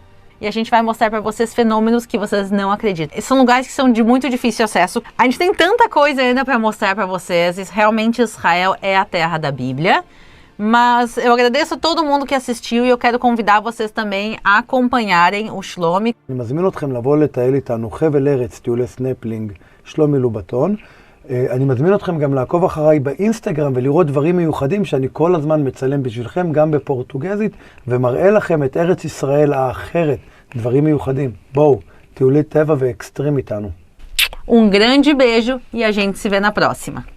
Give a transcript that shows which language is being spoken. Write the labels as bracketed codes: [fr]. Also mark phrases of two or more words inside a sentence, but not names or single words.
[pt] E a gente vai mostrar para vocês fenômenos que vocês não acreditam. São lugares que são de muito difícil acesso. A gente tem tanta coisa ainda para mostrar para vocês. Realmente Israel é a terra da Bíblia. Mas eu agradeço a todo mundo que assistiu e eu quero convidar vocês também a acompanharem o Shlomi. [he] אני מזמין אתכם לבוא לטייל איתנו חבל ארץ, טיולי סנפלינג, שלומי לובטון. אני מזמין אתכם גם לעקוב אחריי באינסטגרם ולראות דברים מיוחדים שאני כל הזמן מצלם בשבילכם, גם בפורטוגזית, ומראה לכם את ארץ ישראל האחרת, דברים מיוחדים. בואו, טיולי טבע ואקסטרים איתנו. [pt] Grande beijo e a gente se vê na próxima.